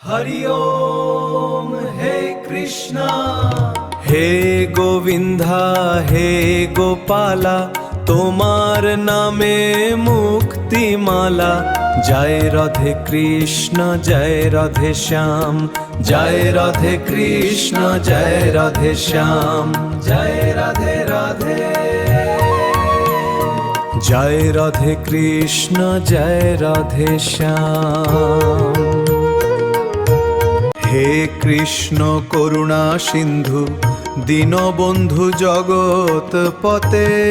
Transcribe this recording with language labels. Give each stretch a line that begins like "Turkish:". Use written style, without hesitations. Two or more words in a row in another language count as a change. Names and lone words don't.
Hindi: हरि ओम हे कृष्णा हे गोविंदा हे गोपाला
Bangla: তোমার নামে মুক্তিমালা জয় রাধে কৃষ্ণ জয় রাধে শ্যাম জয় রাধে কৃষ্ণ জয় রাধে শ্যাম জয় রাধে রাধে জয় রাধে কৃষ্ণ জয় রাধে শ্যাম হে কৃষ্ণ করুণা সিন্ধু দীনবন্ধু জগৎ পতে